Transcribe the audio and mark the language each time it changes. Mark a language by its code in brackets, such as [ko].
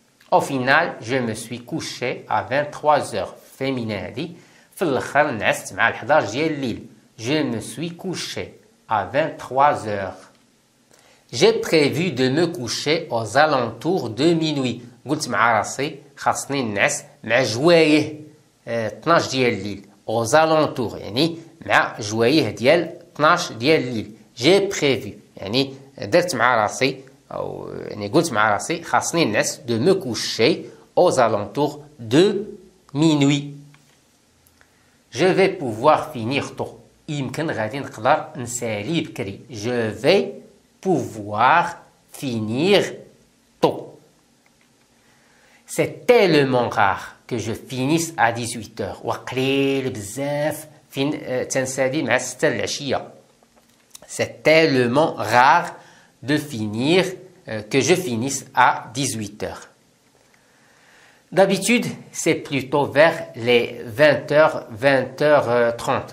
[fr] Au final, je me suis couché à 23 heures. [ar] féminin هادي في الاخر نعست مع 11 ديال الليل. [fr] Je me suis couché à 23 heures. J'ai prévu de me coucher aux alentours de minuit. [ar] قلت مع راسي خاصني نعس مع جوايه 12 ديال الليل. aux alentours يعني مع جوايه ديال 12 ديال الليل. J'ai prévu يعني درت مع راسي أو يعني قلت مع راسي خاصني نعس [fr] de me coucher aux alentours de minuit. Je vais pouvoir finir tôt. [ar] يمكن غادي نقدر نسالي بكري. [fr] Je vais pouvoir finir tôt. C'est tellement rare que je finisse à 18 heures. [ar] وقليل بزاف فين تنسالي مع 6 العشية. [fr] C'est tellement rare de finir que je finisse à 18 heures. D'habitude, c'est plutôt vers les 20h, 20h30.